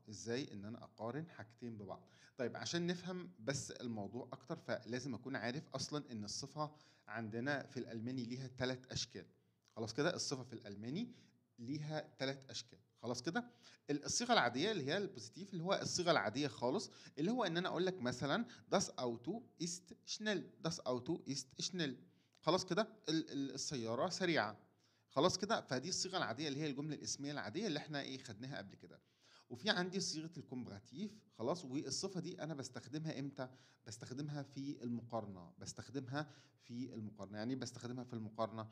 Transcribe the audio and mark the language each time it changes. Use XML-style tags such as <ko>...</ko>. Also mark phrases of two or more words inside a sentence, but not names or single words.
<ar>ازاي ان انا اقارن حاجتين ببعض؟ طيب عشان نفهم بس الموضوع اكتر فلازم اكون عارف اصلا ان الصفة عندنا في الالماني ليها 3 اشكال. خلاص كده الصفة في الالماني ليها 3 اشكال. خلاص كده. الصيغه العاديه اللي هي البوزيتيف، اللي هو الصيغه العاديه خالص، اللي هو ان انا اقول لك مثلا</ar> <de>das Auto ist schnell. das Auto ist schnell.</de> <ar>خلاص كده السياره سريعه. خلاص كده. فدي الصيغه العاديه اللي هي الجمله الاسميه العاديه اللي احنا خدناها قبل كده. وفي عندي صيغه الكومبراتيف. خلاص. والصفه دي انا بستخدمها امتى؟ بستخدمها في المقارنه. يعني بستخدمها في المقارنه.</ar>